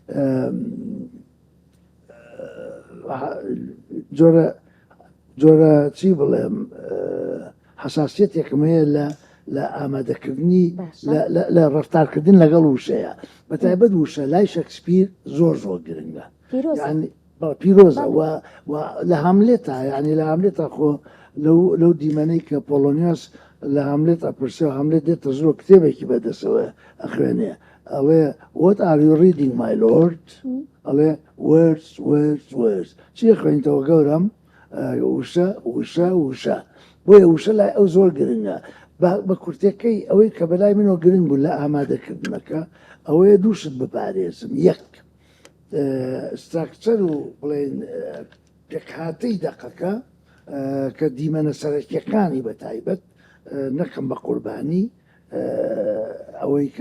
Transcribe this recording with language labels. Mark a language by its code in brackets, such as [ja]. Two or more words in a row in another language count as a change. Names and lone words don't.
[ckb] جۆرە چی بڵێم حساسیەتێکم هەیە لە ئامادەکردنی لە ڕفتارکردن لەگەڵ وشەیە بەتایبەت وشە لای شەکسپیر زۆر گرنگە پیرۆزە لە هەملێتە ینی لە هەملێتە خۆ لەو دیمەنەی کە پۆلۆنیاس لە هەملێت ئەپرسێ و هەملێت دێتە زۆر کتێبێکی بەدەسەوە ئەخوێنێ ئەڵێ [en] what are you reading my lord [ckb] ئەڵێ words چی خوێنیتەوە گەورم وشە بۆیە وشە لای ئەو زۆر گرنگە بە کورتەکەی ئەوەی کە بەلای منەوە گرنگ بوو لە ئامادەکردنەکە ئەوەیە دووشت بپارێزم یەک ستراکچەر و بڵێن پێکهاتەی دەقەکە کە دیمەنە سەرەکیەکانی بەتایبەت نەکەم بە قوربانی ئەوەی کە